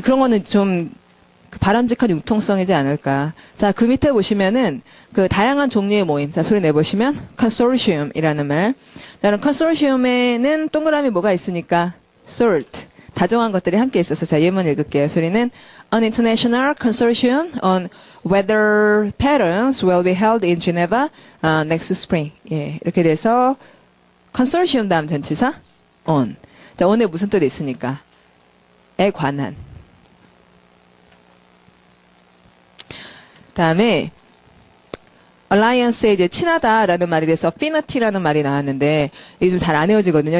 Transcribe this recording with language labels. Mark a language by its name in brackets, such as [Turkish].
[Korean] 그런 거는 좀 바람직한 융통성이지 않을까. 자, 그 밑에 보시면은 다양한 종류의 모임. 자, 소리 내보시면 consortium이라는 말. 자, 그럼 consortium에는 동그라미 뭐가 있으니까 sort. 다정한 것들이 함께 있어서 자 예문 읽을게요. 소리는 [English] An international consortium on weather patterns will be held in Geneva next spring. [Korean] 예, 이렇게 돼서 consortium 다음 전치사 on. 자, on에 무슨 뜻이 있으니까? 에 관한. 다음에 alliance에 이제 친하다라는 말이 돼서 affinity라는 말이 나왔는데 이게 좀 잘 안 외워지거든요.